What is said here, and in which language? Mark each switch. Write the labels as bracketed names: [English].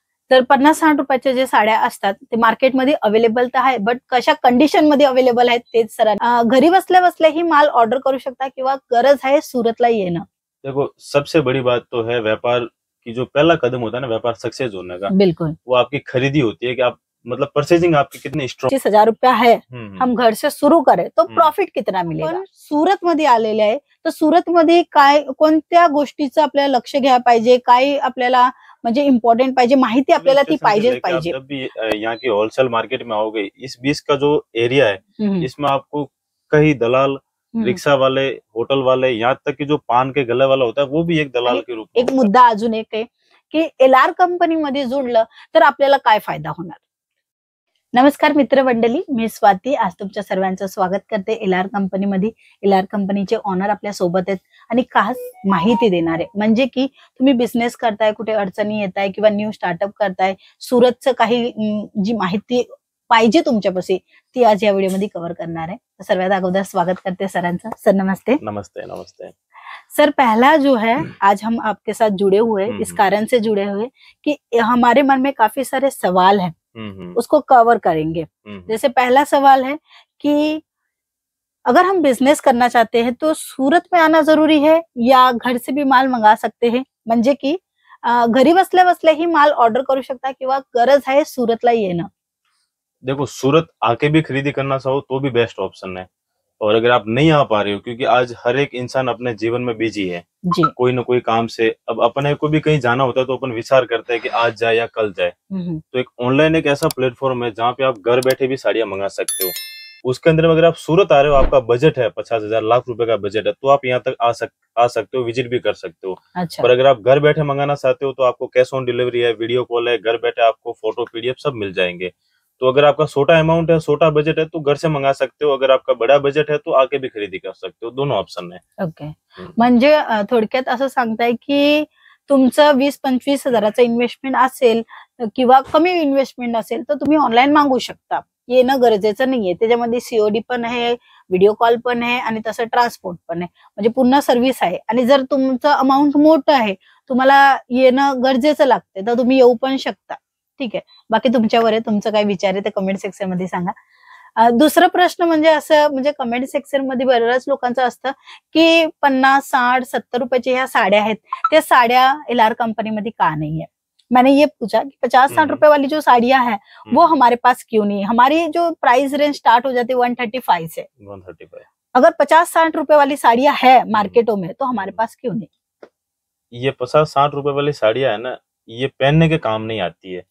[Marathi] तर 50-60 रुपयाच्या जे साड्या असतात ते मार्केटमध्ये अवेलेबल तर आहे, बट कशा कंडिशन मध्ये अवेलेबल आहेत तेच सरांनी घरी बसल्या बसल्या ही माल ऑर्डर करू शकता किंवा गरज आहे सुरतला येणं? [Hindi] देखो, सबसे बड़ी बात तो है व्यापार की, जो पहला कदम होता है ना व्यापार सक्सेस होने का, बिल्कुल। वो आपकी खरीदी होती है कि आप मतलब परचेजिंग आपकी कितनी स्ट्रॉन्ग। 25,000 रुपया है, हम घर से सुरू करें तो प्रॉफिट कितना मिलेगा? [Marathi] पण सुरत मध्ये आलेले आहे, तर सुरत मध्ये काय कोणत्या गोष्टीचं आपल्याला लक्ष घ्यायला पाहिजे, काय आपल्याला म्हणजे इम्पॉर्टंट पाहिजे, माहिती आपल्याला ती पाहिजे। [Hindi] जब भी यहाँ की होलसेल मार्केट में आओगे, इस बीच का जो एरिया है इसमें आपको कई दलाल, रिक्शा वाले, होटल वाले, यहाँ तक कि जो पान के गले वाला होता है वो भी एक दलाल के रूप में। [Marathi] एक मुद्दा अजून एक आहे की LR कंपनीमध्ये जोडलं तर आपल्याला काय फायदा होणार? नमस्कार मित्र मंडळी, मी स्वाती आज तुमच्या सर्वांचं स्वागत करते LR कंपनीमध्ये। LR कंपनीचे ओनर आपल्या सोबत आहेत आणि खास माहिती देणार आहे, म्हणजे की तुम्ही बिझनेस करताय, कुठे अडचणी येत आहे किंवा न्यू स्टार्टअप करताय, सुरतचं काही जी माहिती पाहिजे तुमच्यापाशी ती आज या व्हिडिओ मध्ये कव्हर करणार आहे। तर सर्वात अगोदर स्वागत करते सरांचं। सर नमस्ते। [Hindi] नमस्ते नमस्ते सर, पहला जो है आज हम आपके साथ जुड़े हुए इस कारण से जुड़े हुए कि हमारे मन में काफी सारे सवाल हैं, उसको कवर करेंगे। जैसे पहला सवाल है कि अगर हम बिजनेस करना चाहते हैं तो सूरत में आना जरूरी है या घर से भी माल मंगा सकते हैं? [Marathi] म्हणजे की घरी बसल्या बसल्या ही माल ऑर्डर करू शकता किंवा गरज आहे सूरतला येणं? [Hindi] देखो, सूरत आके भी खरीदी करना चाहो तो भी बेस्ट ऑप्शन है, और अगर आप नहीं आ पा रहे हो क्योंकि आज हर एक इंसान अपने जीवन में बिजी है जी, कोई ना कोई काम से, अब अपने को भी कहीं जाना होता है तो अपन विचार करते हैं कि आज जाए या कल जाए। तो एक ऑनलाइन एक ऐसा प्लेटफॉर्म है जहाँ पे आप घर बैठे भी साड़ियां मंगा सकते हो। उसके अंदर में अगर आप सूरत आ रहे हो, आपका बजट है 50,000 लाख रुपए का बजट है, तो आप यहाँ तक आ सकते हो, विजिट भी कर सकते हो। अच्छा। पर अगर आप घर बैठे मंगाना चाहते हो तो आपको कैश ऑन डिलीवरी है, वीडियो कॉल है, घर बैठे आपको फोटो PDF सब मिल जाएंगे। तो अगर आपका छोटा अमाउंट है, छोटा बजट है तो घर से मंगा सकते हो, अगर आपका बड़ा बजट है तो आके भी खरीदी कर सकते हो, दोनों ऑप्शन है। [Marathi] ओके, म्हणजे थोडक्यात असं सांगताय की तुमचं 20-25 हजाराचं इन्व्हेस्टमेंट असेल किंवा कमी इन्व्हेस्टमेंट असेल तर तुम्ही ऑनलाईन मागवू शकता, येणं गरजेचं नाहीये। त्याच्यामध्ये COD पण आहे, व्हिडिओ कॉल पण आहे आणि तसं ट्रान्सपोर्ट पण आहे, म्हणजे पूर्ण सर्व्हिस आहे। आणि जर तुमचं अमाउंट मोठं आहे, तुम्हाला येणं गरजेचं लागते, तर तुम्ही येऊ पण शकता। ठीक आहे, बाकी तुमच्यावर आहे, तुमचं काय विचार आहे ते कमेंट सेक्शन मध्ये सांगा। दुसरा प्रश्न म्हणजे असं, म्हणजे कमेंट सेक्शन मध्ये बऱ्याच लोकांचं असतं की 50, 60, 70 रुपयाच्या ह्या साड्या आहेत, त्या साड्या LR कंपनी मध्ये [Hindi] का नहीं है? मैंने ये पूछा कि 50-60 रुपए वाली जो साड़ियां हैं वो हमारे पास क्यों नहीं है? हमारी जो प्राइस रेंज स्टार्ट हो जाती है 135 से। 135 अगर 50-60 रुपए वाली साड़ियां है मार्केटों में तो हमारे पास क्यों नहीं? ये 50-60 रुपए वाली साड़ियां है ना, ये पहनने के काम नहीं आती है।